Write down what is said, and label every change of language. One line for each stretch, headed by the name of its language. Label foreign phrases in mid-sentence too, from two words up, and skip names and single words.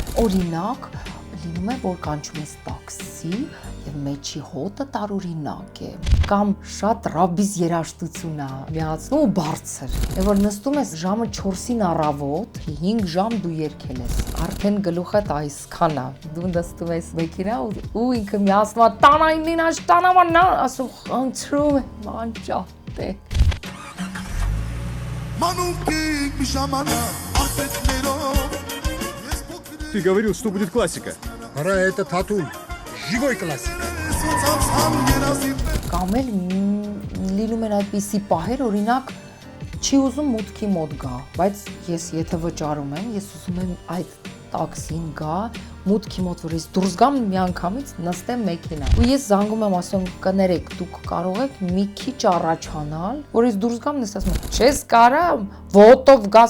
Armenian: Օրինակ, լինում է, որ կանչում ես տաքսի եւ մեջի հոտը տարօրինակ է, կամ շատ ռաբիզ երաժշտություն է միացնում ու բարձր։ Եվ որ նստում ես ժամը 4-ին առավոտ, 5 ժամ դու երգել ես, արդեն գլուխդ այսքան է, դու նստում ես մեքենա ու ինքը միացնում է տանայինին աշտանամանա, ասում խնդրում եմ անջատ է։
Russian: Ты говорил, что будет классика. Ара, это Татул. Живой классик.
Armenian: Կամ էլ լինում են այդպիսի պահեր, օրինակ չի ուզում մուտքի մոտ գա, բայց ես եթե վճարում եմ, ես ուզում եմ այդ տաքսին գա, մուտքի մոտ որ ես դուրս գամ միանգամից նստեմ մեքենա։ Ու ես զանգում եմ, ասում եմ, կներեք, դուք կարող եք մի քիչ առաջանալ, որ ես դուրս գամ նստեմ, ասում եմ, չես կարա, ոտով գաս,